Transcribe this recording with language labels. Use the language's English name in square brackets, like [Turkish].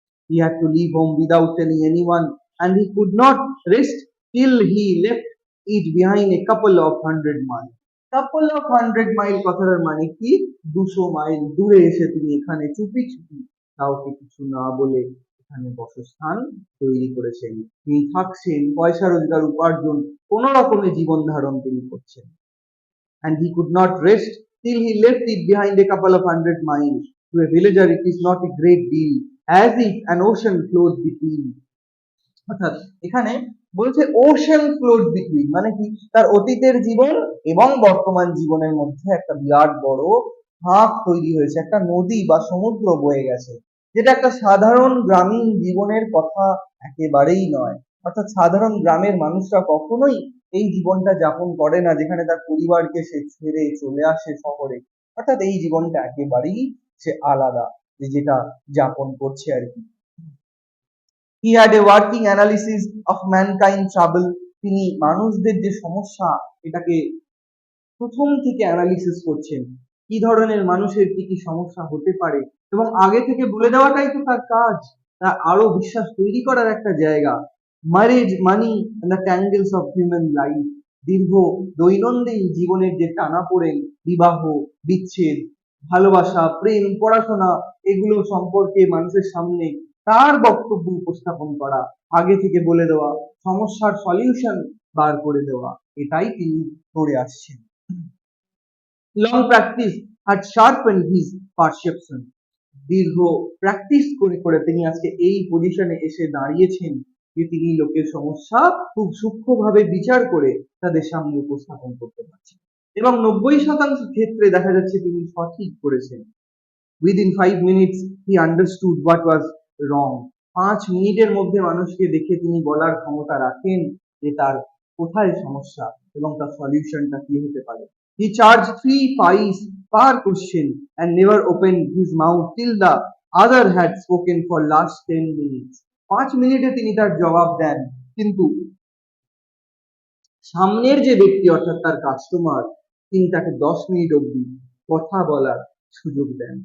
[English] He had to leave home without telling anyone, and he could not rest till he left it behind a couple of 100 miles. Couple of 100 mile [Bangla] কথাটার মানে কি, 200 mile দূরে এসে তিনি এখানে চুপি চুপি কাউকে কিছু না বলে এখানে বসস্থান তৈরি করেছেন, তিনি থাকছেন, পয়সা রোজগার উপার্জন কোন রকমের জীবন ধারণ তিনি করছেন। [English] And he could not rest till he left it behind a couple of 100 miles. To a villager it is not a great deal, as if an ocean flowed between. [Bangla] অর্থাৎ এখানে বলছে [English] ocean flowed between, [Bangla] মানে কি, তার অতীতের জীবন এবং বর্তমান জীবনের মধ্যে একটা বিরাট বড় ফাঁক তৈরি হয়েছে, একটা নদী বা সমুদ্র বয়ে গেছে, যেটা একটা সাধারণ গ্রামীণ জীবনের কথা একেবারেই নয়। অর্থাৎ সাধারণ গ্রামের মানুষরা কখনোই এই জীবনটা যাপন করে না যেখানে তার পরিবারকে সে ছেড়ে চলে আসে শহরে। অর্থাৎ এই জীবনটা একেবারেই সে আলাদা, যে যেটা যাপন করছে আর কি। [English] He had a working analysis of mankind trouble. [Bangla] তিনি মানুষদের যে সমস্যা এটাকে প্রথম থেকে অ্যানালিসিস করছেন, কি ধরনের মানুষের কি কি সমস্যা হতে পারে, এবং আগে থেকে বলে দেওয়াটাই তো তার কাজ। তার আরো বিশ্বাস তৈরি করার একটা জায়গা। [English] Marriage, money and the tangles of human life. [Bangla] দীর্ঘ দৈনন্দিন জীবনের যে টানাপোড়েন, বিবাহ, বিচ্ছেদ, ভালোবাসা, প্রেম, পড়াশোনা, এগুলো সম্পর্কে মানুষের সামনে তার বক্তব্য উপস্থাপন করা, আগে থেকে বলে দেওয়া, সমস্যার সলিউশন বার করে দেওয়া, এটাই তিনি করে আসছেন। [English] Long practice had sharpened his perception. [Bangla] দীর্ঘ প্র্যাকটিস করে করে তিনি আজকে এই পজিশনে এসে দাঁড়িয়েছেন যে তিনি লোকের সমস্যা খুব সূক্ষ্মভাবে বিচার করে তাদের সামনে উপস্থাপন করতে পারছেন, এবং 90% ক্ষেত্রে দেখা যাচ্ছে তিনি সঠিক করেছেন। [English] Within 5 minutes he understood what was wrong. [Bangla] 5 মিনিটের মধ্যে মানুষকে দেখে তিনি বলার ক্ষমতা রাখেন যে তার কোথায় সমস্যা এবং তার সলিউশনটা কি হতে পারে। [English] He charged 3 pies per question and never opened his mouth till the other had spoken for last 10 minutes. [Bangla] 5 মিনিটে তিনি তার জবাব দেন, কিন্তু সামনের যে ব্যক্তি অর্থাৎ তার কাস্টমার, তিনি তাকে 10 মিনিট অবধি কথা বলার সুযোগ দেন।